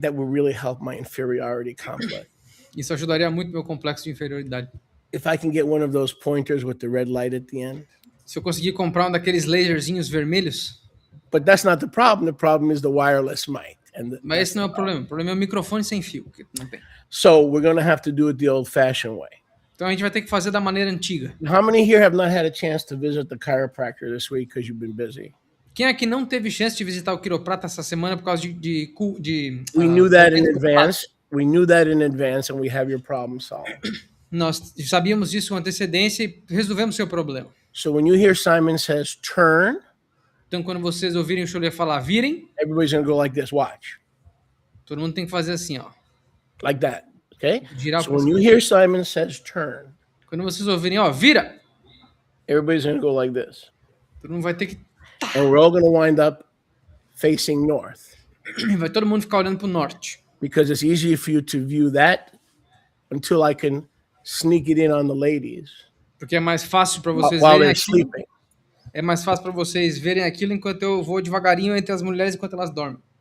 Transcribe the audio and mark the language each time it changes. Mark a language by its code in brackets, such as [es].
[en] that would really help my inferiority complex. [pt] Isso ajudaria muito meu complexo de inferioridade. [en] If I can get one of those pointers with the red light at the end. [pt] Se eu conseguir comprar um daqueles laserzinhos vermelhos. [en] But that's not the problem. The problem is the wireless mic. [pt] Mas esse não é o problema. O problema é o microfone sem fio, que não tem. [en] So we're going to have to do it the old-fashioned way. [pt] Então a gente vai ter que fazer da maneira antiga. [en] How many here have not had a chance to visit the chiropractor this week because you've been busy? [pt] Quem aqui não teve chance de visitar o quiroprata essa semana por causa de [en] We knew that in advance. We knew that in advance, and we have your problem solved. [pt] Nós sabíamos disso com antecedência e resolvemos seu problema. [en] So when you hear Simon says turn, [pt] então quando vocês ouvirem o Cholet falar virem, [en] everybody's going to go like this. Watch. [pt] Todo mundo tem que fazer assim, ó. [en] Like that. Okay? [pt] Girar [en] so when you hear Simon says turn, [pt] quando vocês ouvirem, ó, vira, [en] everybody's going to go like this. [pt] Todo mundo vai ter que [en] and we're all going to wind up facing north. [pt] Vai todo mundo ficar olhando para o norte. [en] Because it's easier for you to view that until I can sneak it in on the ladies. [pt] Porque é mais fácil para vocês [en] while they're sleeping. [pt] É mais fácil para vocês verem aquilo enquanto eu vou devagarinho entre as mulheres enquanto elas dormem.